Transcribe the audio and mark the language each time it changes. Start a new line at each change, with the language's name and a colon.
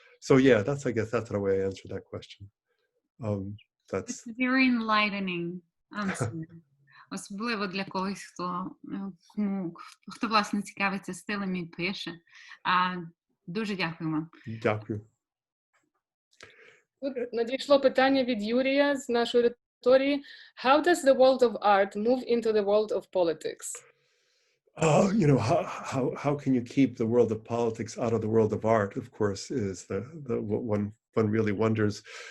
English: So yeah, I guess that's the way I answer that question. It's a very enlightening answer.
Ukrainian: особливо для когось, хто власне цікавиться стилем і пише. Дуже дякую вам. Дякую. Тут надійшло питання від Юрія з нашої аудиторії.
English: How does the world of art move into the world of politics? You know, how can you keep the world of politics out of the world of art? Of course, is the one really wonders.